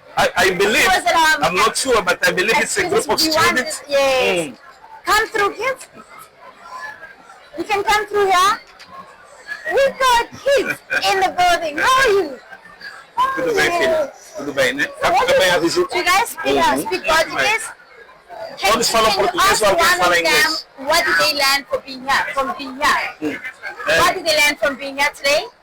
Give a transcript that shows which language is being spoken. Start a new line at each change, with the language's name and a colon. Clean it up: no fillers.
English: I believe, I'm not sure, but I believe it's a group of students. Yes. Come through, kids. You can come through here. We got kids in the building. How are you?
Portuguese: Tudo bem, filho? Tudo bem, né? Tudo bem a visita?
English: Do you guys speak Portuguese?
Portuguese: Todos falam português ou alguém fala inglês?
English: What did they learn from being here? What did they learn from being here today?